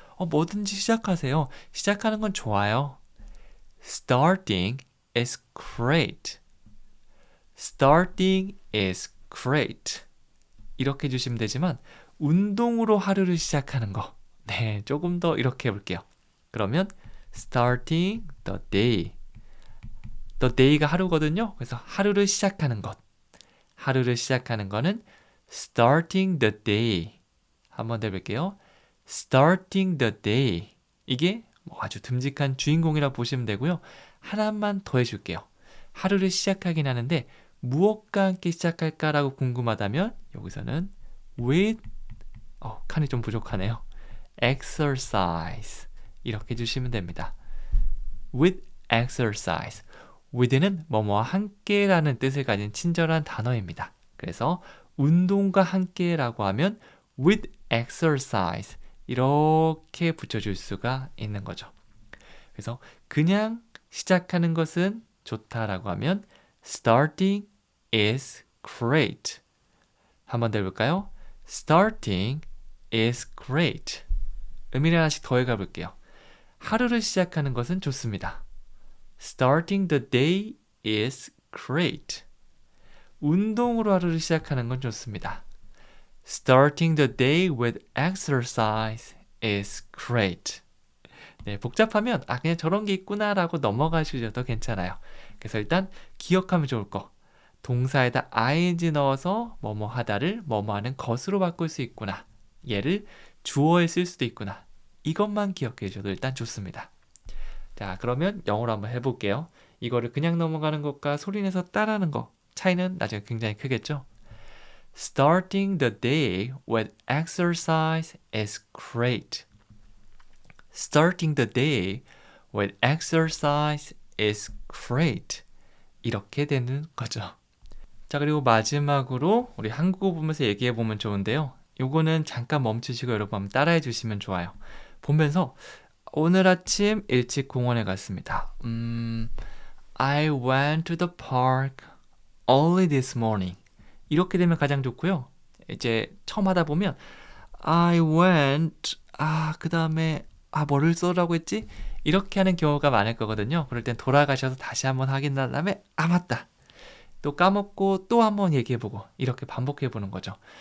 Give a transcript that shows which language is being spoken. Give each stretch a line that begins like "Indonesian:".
Korean: 뭐든지 시작하세요. 시작하는 건 좋아요.
English: Starting is great. Starting is great.
Korean: 이렇게 해주시면 되지만 운동으로 하루를 시작하는 거 조금 더 이렇게 해볼게요. 그러면
English: starting the day.
Korean: The day가 하루거든요. 그래서 하루를 시작하는 것. 하루를 시작하는 거는
English: starting the day.
Korean: 한번 더 해볼게요.
English: starting the day.
Korean: 이게 아주 듬직한 주인공이라 보시면 되고요. 하나만 더 해줄게요. 하루를 시작하긴 하는데 무엇과 함께 시작할까라고 궁금하다면 여기서는 with 칸이 좀 부족하네요. exercise 이렇게 해주시면 됩니다.
English: with exercise.
Korean: with는 뭐뭐와 함께라는 뜻을 가진 친절한 단어입니다. 그래서 운동과 함께라고 하면
English: with exercise
Korean: 이렇게 붙여줄 수가 있는 거죠. 그래서 그냥 시작하는 것은 좋다라고 하면
English: starting is great.
Korean: 한번 더 해볼까요?
English: starting is great.
Korean: 의미를 하나씩 더해가 볼게요. 하루를 시작하는 것은 좋습니다.
English: Starting the day is great.
Korean: 운동으로 하루를 시작하는 건 좋습니다.
English: Starting the day with exercise is great.
Korean: 복잡하면 그냥 저런 게 있구나라고 넘어가셔도 괜찮아요. 그래서 일단 기억하면 좋을 거. 동사에다 ing 넣어서 뭐뭐 하다를 뭐뭐 하는 것으로 바꿀 수 있구나. 얘를 주어에 쓸 수도 있구나. 이것만 기억해 주셔도 일단 좋습니다. 자, 그러면 영어로 한번 해볼게요. 이거를 그냥 넘어가는 것과 소리내서 따라하는 것 차이는 나중에 굉장히 크겠죠?
English: Starting the day with exercise is great. Starting the day with exercise is great.
Korean: 이렇게 되는 거죠. 자, 그리고 마지막으로 우리 한국어 보면서 얘기해 보면 좋은데요. 요거는 잠깐 멈추시고 여러분 한번 따라해 주시면 좋아요. 보면서 오늘 아침 일찍 공원에 갔습니다.
English: I went to the park early this morning.
Korean: 이렇게 되면 가장 좋고요. 이제 처음 하다 보면
English: I went
Korean: 그 다음에 뭐를 써라고 했지? 이렇게 하는 경우가 많을 거거든요. 그럴 땐 돌아가셔서 다시 한번 확인한 다음에 맞다. 또 까먹고 또 한번 얘기해보고 이렇게 반복해보는 거죠.